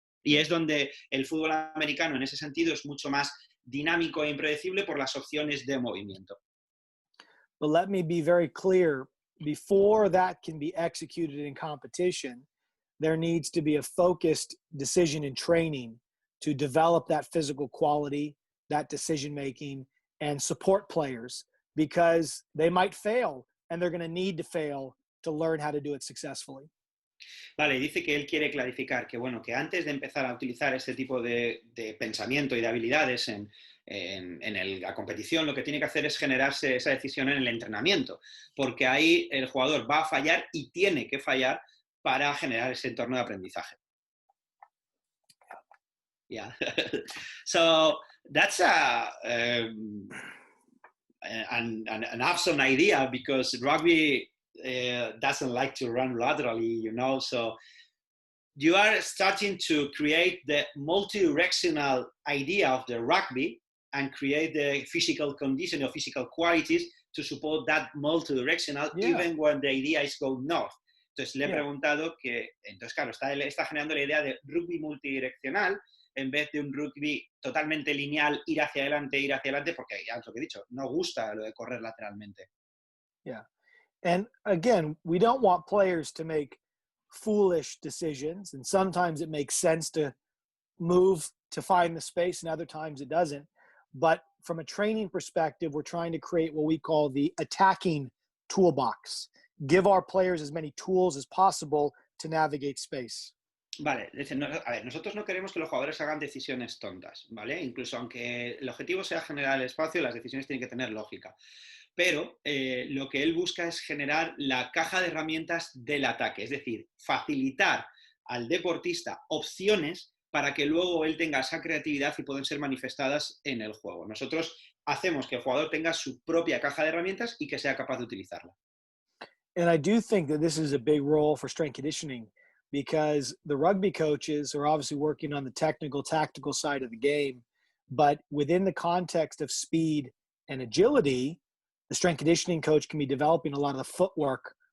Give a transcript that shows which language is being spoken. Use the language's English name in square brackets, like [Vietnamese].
[Spanish] Y es donde el fútbol americano en ese sentido es mucho más dinámico e impredecible por las opciones de movimiento. [English] But let me be very clear, before that can be executed in competition, there needs to be a focused decision in training to develop that physical quality, that decision-making, and support players because they might fail and they're going to need to fail to learn how to do it successfully. [Spanish] Vale, dice que él quiere clarificar que, bueno, que antes de empezar a utilizar este tipo de pensamiento y de habilidades en la competición, lo que tiene que hacer es generarse esa decisión en el entrenamiento, porque ahí el jugador va a fallar y tiene que fallar para generar ese entorno de aprendizaje. [English] Yeah. So that's an awesome idea because rugby doesn't like to run laterally, you know, so you are starting to create the multi-directional idea of the rugby and create the physical condition or physical qualities to support that multi-directional even when the idea is go north. [Spanish] Entonces le he preguntado que, entonces claro, está generando la idea de rugby multidireccional en vez de un rugby totalmente lineal, ir hacia adelante, porque ya es lo que he dicho, no gusta lo de correr lateralmente. [English] Yeah. And again, we don't want players to make foolish decisions. And sometimes it makes sense to move to find the space and other times it doesn't. But from a training perspective, we're trying to create what we call the attacking toolbox. Give our players as many tools as possible to navigate space. [Spanish] Vale, a ver, nosotros no queremos que los jugadores hagan decisiones tontas, ¿vale? Incluso aunque el objetivo sea generar el espacio, las decisiones tienen que tener lógica. Pero lo que él busca es generar la caja de herramientas del ataque, es decir, facilitar al deportista opciones para que luego él tenga esa creatividad y puedan ser manifestadas en el juego. Nosotros hacemos que el jugador tenga su propia caja de herramientas y que sea capaz de utilizarla. [English] And I do think that this is a big role for strength conditioning because the rugby coaches are obviously working on the technical, tactical side of the game, but within the context of speed and agility, the strength conditioning coach can be developing a lot of the footwork